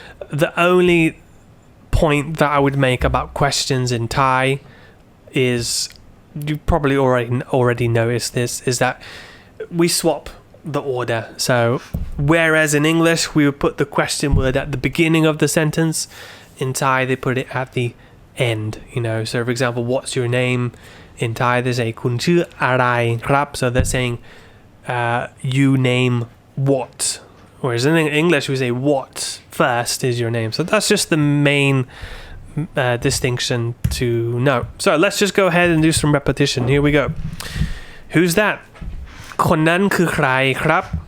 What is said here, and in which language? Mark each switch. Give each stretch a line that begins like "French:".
English: The only point that I would make about questions in Thai is, you probably already noticed this, is that we swap the order. So, whereas in English we would put the question word at the beginning of the sentence, in Thai they put it at the end, So, for example, what's your name? In Thai they say,
Thai: คุณชื่ออะไรครับ?
English: So they're saying, you name what, whereas in English we say what first is your name. So that's just the main distinction to know. So let's just go ahead and do some repetition. Here we go. Who's that?
Thai: คนนั้นคือใครครับ?